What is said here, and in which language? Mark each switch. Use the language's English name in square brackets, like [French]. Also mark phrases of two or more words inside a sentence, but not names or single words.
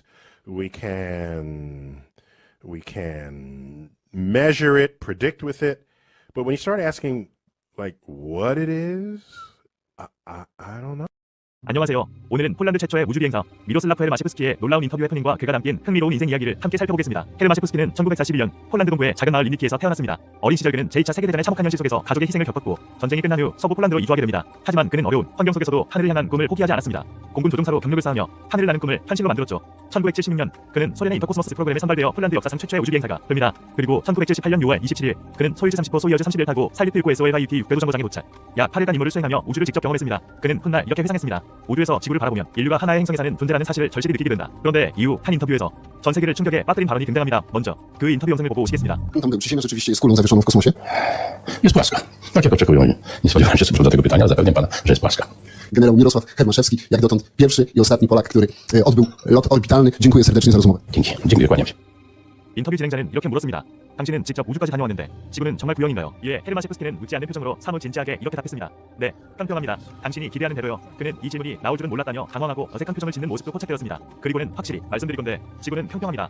[English] We can measure it, predict with it. But when you start asking, like, what it is, I don't know. [Korean] 안녕하세요. 오늘은 폴란드 최초의 우주비행사 미로슬라프 헤르마셰프스키의 놀라운 인터뷰 해프닝과 그가 담긴 흥미로운 인생 이야기를 함께 살펴보겠습니다. 헤르마셰프스키는 1941년 폴란드 동부의 작은 마을 리니키에서 태어났습니다. 어린 시절 그는 제2차 세계대전의 참혹한 현실 속에서 가족의 희생을 겪었고 전쟁이 끝난 후 서부 폴란드로 이주하게 됩니다. 하지만 그는 어려운 환경 속에서도 하늘을 향한 꿈을 포기하지 않았습니다. 공군 조종사로 경력을 쌓으며 하늘을 나는 꿈을 현실로 만들었죠. 1976년 그는 소련의 인터코스모스 프로그램에 선발되어 폴란드 역사상 최초의 우주비행사가 됩니다. 그리고 1978년 6월 27일 그는 소유즈 30호 소유어즈 31을 타고 살리트 19 SOLIT 6궤도 정거장에 도착. 약 8일간 임무를 수행하며 우주를 직접 경험했습니다. 그는 훗날 이렇게 회상했습니다. 우주에서 지구를 바라보면 인류가 하나의 행성에 사는 존재라는 사실을 절실히 느끼게 된다. 그런데 이후 한 인터뷰에서 전 세계를 충격에 빠뜨린 발언이 등장합니다. 먼저 그 인터뷰 영상을 보고 오시겠습니다. [Polish] Tam ciśnienie rzeczywiście jest kulą zawieszoną w kosmosie? Jest płaska. Tak jak oczekują. Nie spodziewałem się co do tego pytania, zapewniam pana, że jest płaska. Generał Mirosław Hermaszewski, jak dotąd pierwszy i ostatni Polak, który odbył lot orbitalny. Dziękuję serdecznie za rozmowę. Dziękuję, kłaniam się. [Korean] 인터뷰 진행자는 이렇게 물었습니다. 당신은 직접 우주까지 다녀왔는데 지구는 정말 구형인가요? 이에 헤르마셰프스키는 묻지 않는 표정으로 사뭇 진지하게 이렇게 답했습니다. 네, 평평합니다. 당신이 기대하는 대로요. 그는 이 질문이 나올 줄은 몰랐다며 당황하고 어색한 표정을 짓는 모습도 포착되었습니다. 그리고는 확실히 말씀드릴 건데 지구는 평평합니다.